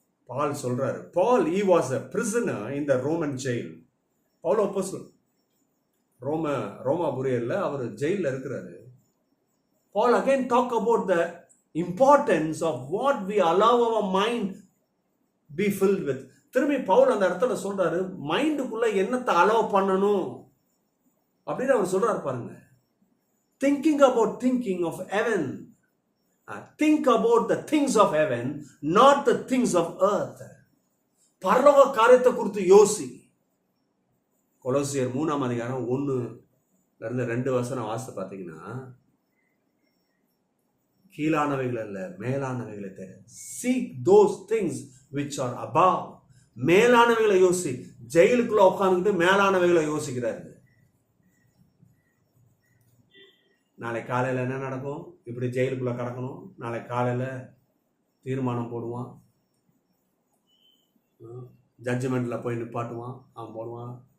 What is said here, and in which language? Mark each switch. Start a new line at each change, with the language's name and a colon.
Tamil: பால் சொல்றாரு,
English: Paul he was a prisoner in the Roman jail.
Tamil: Pavul அப்போஸ்தலன் ரோமாபுரியர்ல அவர் ஜெயில இருக்கிறாரு.
English: Paul again talk about the importance of what we allow our mind be filled with.
Tamil: திரும்பி பவுல் அந்த இடத்துல சொல்றாரு, மைண்டுக்குள்ள என்னத்தை அலோவ் பண்ணணும் அப்படின்னு அவர் சொல்றாரு பாருங்க.
English: thinking of heaven. Think about the things of heaven, not the things of earth.
Tamil: பரலோக காரியத்தை குறித்து யோசி. கொலோசியர் 3ஆம் அதிகாரம் 1-2 வாசித்து பார்த்தீங்கன்னா, கீழானவைகள் அல்ல மேலானவைகளை தேட.
English: Seek those things which are above.
Tamil: மேலானவைகளை யோசி. ஜெயிலுக்குள்ள உட்கார்ந்துட்டு மேலானவைகளை யோசிக்கிறாரு. நாளை காலையில் என்ன நடக்கும்? இப்படி ஜெயிலுக்குள்ள கிடக்கணும். நாளை காலையில் தீர்மானம் போடுவான், ஜட்ஜ்மெண்ட்ல போய் நிப்பாட்டுவான், அவன் போடுவான்.